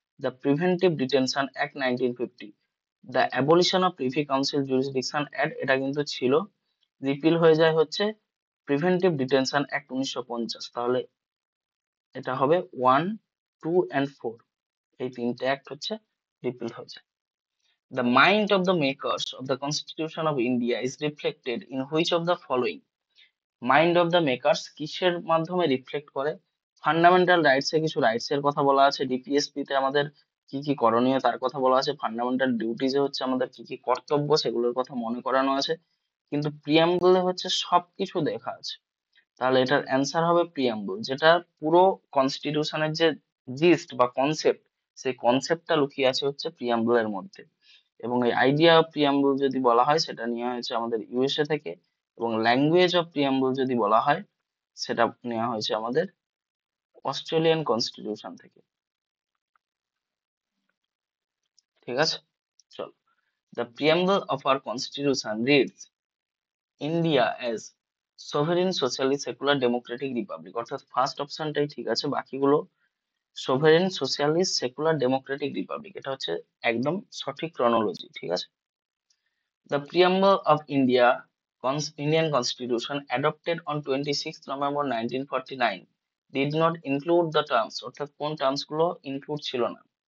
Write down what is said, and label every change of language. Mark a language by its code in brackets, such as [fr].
[bn] The preventive detention act 1950, the abolition of privy council jurisdiction act, এটা কিন্তু ছিল। Repeal হয়ে যায় হচ্ছে প্রিভেন্টিভ ডিটেনশন অ্যাক্ট 1950। তাহলে এটা হবে 1, 2 and 4, এই তিনটে অ্যাক্ট হচ্ছে রিপিল হয়ে যায়। [en] The mind of the makers of the Constitution of India is reflected in which of the following? [bn] Mind of the makers কিসের মাধ্যমে রিফ্লেক্ট করে? ফান্ডামেন্টাল রাইটস এ কিছু রাইটস এর কথা বলা আছে, ডিপিএসপি তে আমাদের কি কি করণীয় তার কথা বলা আছে, ফান্ডামেন্টাল ডিউটিজ এ হচ্ছে আমাদের কি কি কর্তব্য সেগুলোর কথা মনে করানো আছে, কিন্তু প্রিয়াম্বলে হচ্ছে সবকিছু দেখা আছে। তাহলে এটার অ্যান্সার হবে প্রিয়াম্বল, যেটা পুরো কনস্টিটিউশনের যে জিস্ট বা কনসেপ্ট, সেই কনসেপ্টটা লুকিয়ে আছে হচ্ছে প্রিয়াম্বলের মধ্যে। এবং এই আইডিয়া অফ প্রিয়াম্বল যদি বলা হয়, সেটা নেওয়া হয়েছে আমাদের ইউএসএ থেকে, এবং ল্যাঙ্গুয়েজ অফ প্রিয়াম্বল যদি বলা হয়, সেটা নেওয়া হয়েছে আমাদের অস্ট্রেলিয়ান কনস্টিটিউশন থেকে। ঠিক আছে, চলো, the preamble of our constitution reads India as sovereign socially secular Democratic Republic, অর্থাৎ ফার্স্ট অপশনটাই ঠিক আছে, বাকিগুলো sovereign socialist secular Democratic Republic, এটা হচ্ছে একদম সঠিক ক্রনোলজি। ঠিক আছে, [en] the preamble of Indian Constitution adopted on 26th November 1949 did not include the terms, [bn] অর্থাৎ কোন টার্মস গুলো ইনক্লুড ছিল না?